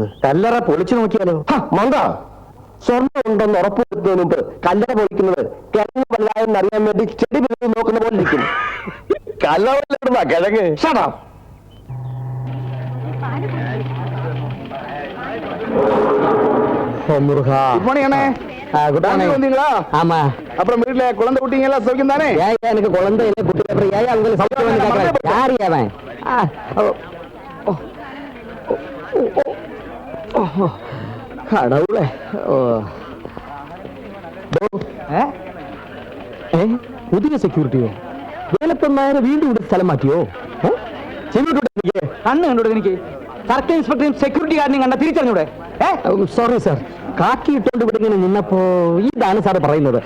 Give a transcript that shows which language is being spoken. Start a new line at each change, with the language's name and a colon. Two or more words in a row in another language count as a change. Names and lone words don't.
Malayalam: കല്ലറ പൊളിച്ചു നോക്കിയാലോ? മന്ദ, സ്വർണ്ണം ഉണ്ടെന്ന് ഉറപ്പ് വരുന്നതിന് മുമ്പ് കല്ലറ പൊളിക്കുന്നത് കിഴങ്ങ് വല്ലാതെന്ന് അറിയാൻ വേണ്ടി ചെടി പിടിച്ച് നോക്കുന്ന പോലെ ഇരിക്കും. കല്ലറ കിഴങ്ങ്.
Tamil: ஆமா, அப்புறம் வீட்டுல குழந்தை குட்டிங்க எல்லாம் சௌக்கியம் தானே? எனக்கு குழந்தை இல்லை, குட்டி அப்புறம் ஏன் அவங்க யாரு அவன்? கடவுளே.
Malayalam: പുതിയ സെക്യൂരിറ്റിയോ? വേലപ്പന്മാരെ വീണ്ടും ഇവിടെ സ്ഥലം മാറ്റിയോ? കണ്ണ് കണ്ടോടെ എനിക്ക്
English: circle inspectorum security guardineyum
Malayalam: കണ്ട തിരിച്ചറിഞ്ഞൂടെ?
English: sorry sir,
Malayalam: കാക്കി ഇട്ടുകൊണ്ട് ഇവിടെ ഇങ്ങനെ നിന്നപ്പോ ഇതാണ് സാർ പറയുന്നത്.